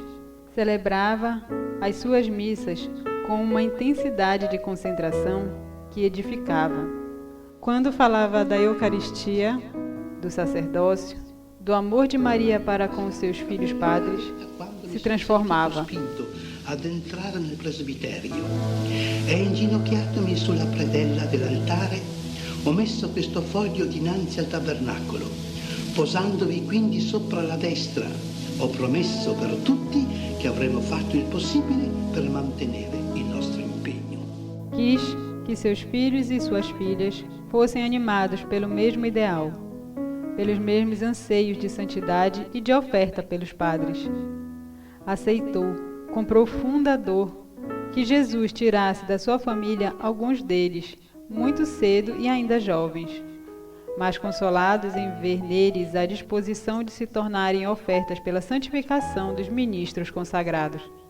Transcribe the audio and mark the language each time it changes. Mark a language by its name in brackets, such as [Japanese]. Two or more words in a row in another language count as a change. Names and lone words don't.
[Portuguese] Celebrava as suas missas com uma intensidade de concentração que edificava. Quando falava da Eucaristia, do sacerdócio, do amor de Maria para com os seus filhos padres, se transformava. [Italian] Ad entrare nel presbiterio e inginocchiatomi sulla predella dell'altare ho messo questo foglio dinanzi al tabernacolo. Posandovi quindi sopra la destra, ho promesso per tutti che avremo fatto il possibile per mantenere il nostro impegno. [Portuguese] Quis que seus filhos e suas filhas fossem animados pelo mesmo ideal, pelos mesmos anseios de santidade e de oferta pelos padres. Aceitou, com profunda dor, que Jesus tirasse da sua família alguns deles, muito cedo e ainda jovens, mas consolados em ver neles a disposição de se tornarem ofertas pela santificação dos ministros consagrados.